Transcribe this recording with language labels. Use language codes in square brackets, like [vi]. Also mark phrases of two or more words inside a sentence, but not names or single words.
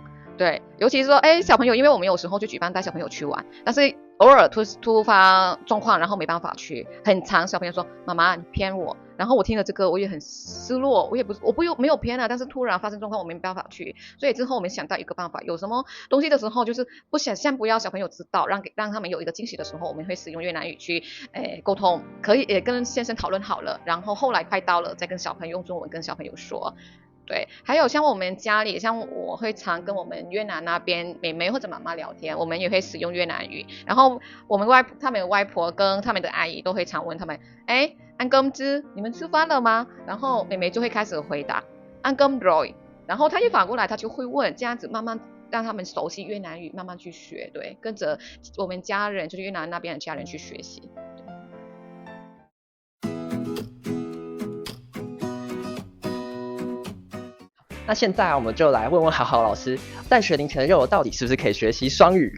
[zh] 对，尤其是说，小朋友，因为我们有时候就举办带小朋友去玩，但是偶尔突发状况，然后没办法去，很长，小朋友说妈妈你骗我，然后我听了这个我也很失落，我没有骗啊，但是突然发生状况我没办法去，所以之后我们想到一个办法，有什么东西的时候就是先不要小朋友知道，让他们有一个惊喜的时候，我们会使用越南语去沟通，可以也跟先生讨论好了，然后后来快到了再跟小朋友用中文跟小朋友说。对，还有像我们家里，像我会常跟我们越南那边妹妹或者妈妈聊天，我们也会使用越南语。然后他们外婆跟他们的阿姨都会常问他们 ， [vi] ăn cơm chưa？ [zh] 你们吃饭了吗？然后妹妹就会开始回答 [vi] ăn cơm rồi， [zh] 然后她一反过来，她就会问，这样子慢慢让他们熟悉越南语，慢慢去学，对，跟着我们家人，就是越南那边的家人去学习。那现在我们就来问问好好老师，在学龄前的幼儿到底是不是可以学习双语？